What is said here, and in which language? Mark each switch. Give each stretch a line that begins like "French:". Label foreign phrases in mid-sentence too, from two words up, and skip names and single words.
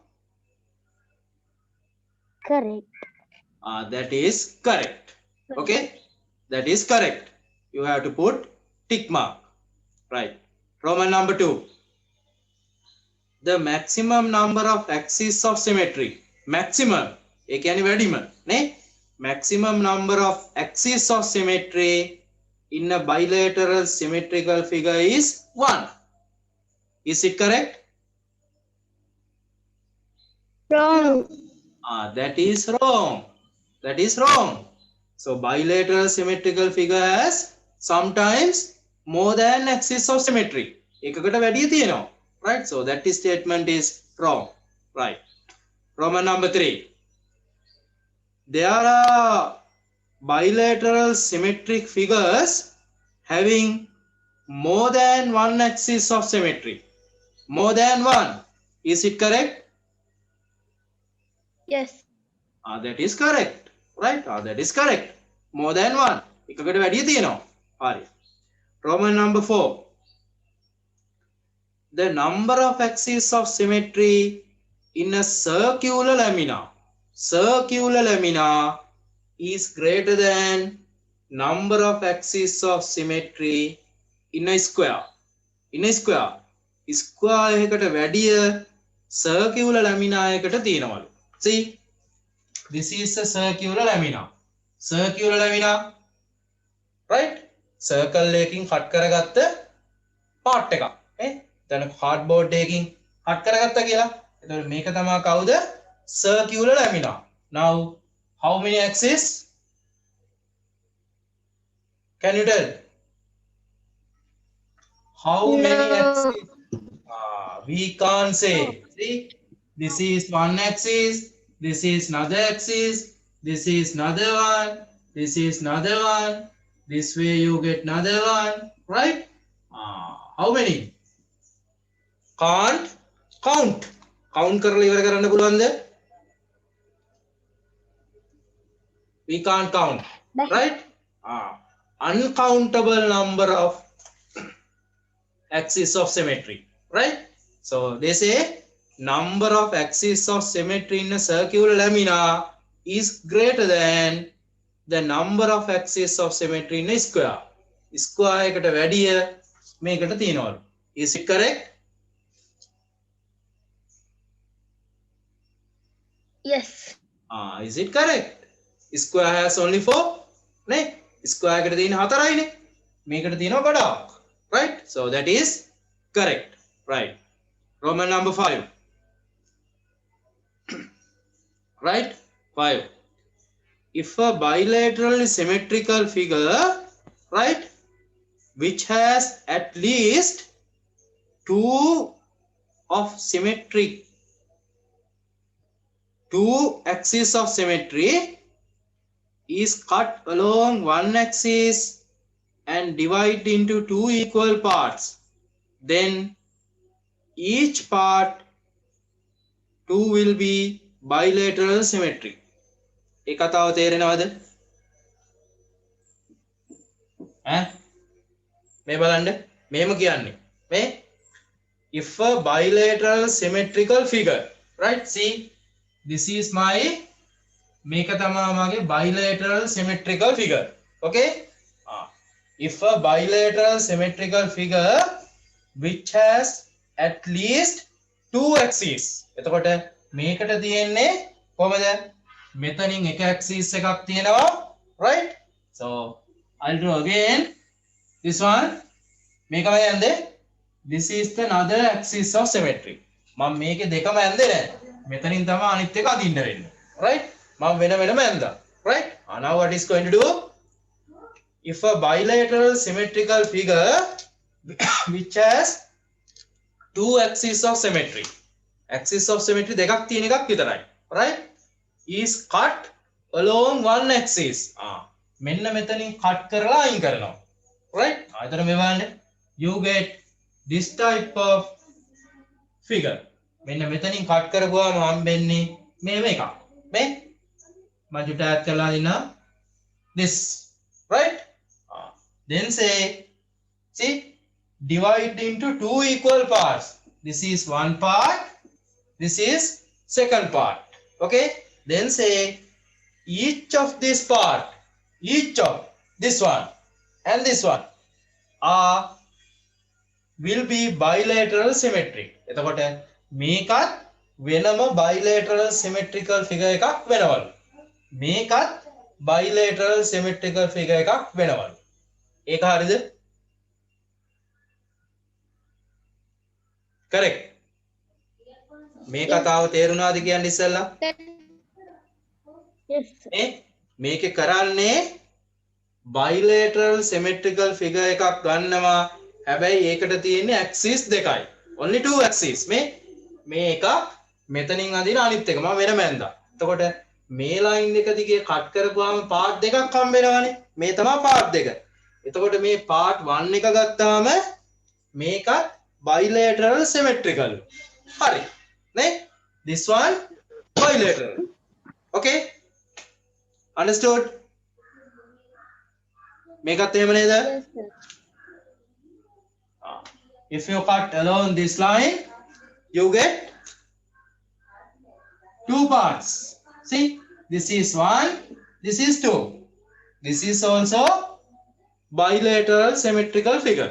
English: correct. That is correct. Okay, that is correct. You have to put tick mark. Right. Roman number 2. The maximum number of axes of symmetry. Maximum.
Sinhala: एक यानी වැඩිම නේ?
English: Maximum number of axes of symmetry in a bilateral symmetrical figure is 1. Is it correct? Wrong. That is wrong. That is wrong. So bilateral symmetrical figure has sometimes more than axis of symmetry.
Sinhala: එකකට වැඩිය තියෙනවා.
English: Right? So that statement is wrong. Right. Roman number 3. There are bilateral symmetric figures having more than one axis of symmetry. More than one. Is it correct? Yes. That is correct. Right? That is correct. More than one.
Sinhala: එකකට වැඩිය තියෙනවා. හරි.
English: Roman number 4. The number of axes of symmetry in a circular lamina. Circular lamina is greater than number of axes of symmetry in a square. In a square. Square
Sinhala: එකකට වැඩිය
English: circular lamina
Sinhala: එකකට තියෙනවලු.
English: See, this is a circular lamina. Circular lamina, right?
Sinhala: Circle එකකින් cut කරගත්ත part එකක්. දැන් cardboard එකකින් cut කරගත්තා කියලා. එතකොට මේක තමයි කවුද?
English: Circular lamina. Now, how many axes? Can you tell? How many axes? We can't say. See, this is one axis. This is another axis. This is another one. This is another one. This way you get another one. Right? How many? Can't count.
Sinhala: Count කරලා ඉවර කරන්න පුළුවන්ද?
English: We can't count. Right? Uncountable number of axis of symmetry. Right? So they say number of axis of symmetry in a circular lamina is greater than the number of axis of symmetry in a square.
Sinhala: Square එකට වැඩිය මේකට තියෙනවලු.
English: Is it correct? Yes. Is it correct? Square has only 4.
Sinhala: නේ? Square එකට තියෙන 4යිනේ. මේකට තියෙනවා ගොඩාක්.
English: Right? So that is correct. Right. Roman number 5. Right? 5. If a bilaterally symmetrical figure, right, which has at least two of symmetric, two axes of symmetry is cut along one axis and divided into two equal parts, then each part 2 will be bilateral symmetry.
Sinhala: ඒ කතාව තේරෙනවද? මේ බලන්න මේම කියන්නේ මේ
English: if a bilateral symmetrical figure, right? See, this is my
Sinhala: මේක තමයි මගේ
English: bilateral symmetrical figure. Okay? If a bilateral symmetrical figure which has at least two axes,
Sinhala: එතකොට මේකට තියෙන්නේ කොහමද? මෙතනින් එක axis එකක් තියෙනවා,
English: right? So I'll draw again this one.
Sinhala: මේකමයි යන්නේ.
English: This is the another axis of symmetry.
Sinhala: මම මේකේ දෙකම ඇන්දේ නැහැ. මෙතනින් තමයි අනිත් එක අදින්න වෙන්නේ. Right? මම වෙන වෙනම ඇන්දා.
English: Right? Now what is going to do? If a bilateral symmetrical figure which has two axes of symmetry, axis of symmetry
Sinhala: දෙකක් තියෙන එකක් විතරයි.
English: Right? Is cut along one axis.
Sinhala: මෙන්න මෙතනින් cut කරලා අයින් කරනවා. Right? එතන මේ බලන්න.
English: You get this type of figure.
Sinhala: මෙන්න මෙතනින් cut කරපුවාම හම්බෙන්නේ මේව එකක්. මේ මම චුට්ටක් add කරලා දිනවා.
English: This. Right? Then say, see, divide into two equal parts. This is one part. This is second part. Okay? Then say, each of this part, each of this one and this one will be bilateral symmetry.
Sinhala: එතකොට මේකත් වෙනම
English: bilateral symmetrical figure
Sinhala: එකක් වෙනවලු. මේකත්
English: bilateral symmetrical figure
Sinhala: එකක් වෙනවලු. ඒක හරිද? correct. මේ කතාව තේරුණාද කියන්නේ ඉස්සෙල්ලා?
English: Yes, sir.
Sinhala: මේකේ කරන්නේ
English: bilateral symmetrical figure
Sinhala: එකක් ගන්නවා. හැබැයි ඒකට තියෙන්නේ axis දෙකයි.
English: only two axes.
Sinhala: මේ එක මෙතනින් අදින අනිත් එක මම වෙනම ඇඳා. එතකොට මේ line එක දිගේ cut කරපුවාම part දෙකක් හම්බ වෙනවානේ. මේ තමයි part දෙක. එතකොට මේ part 1 එක ගත්තාම මේකත්
English: bilateral symmetrical.
Sinhala: හරි. නේ?
English: This one bilateral. Okay? Understood?
Sinhala: මේකත් එහෙම නේද?
English: Yes, sir. If you cut along this line, you get two parts. See, this is one, this is two. This is also bilateral symmetrical figure.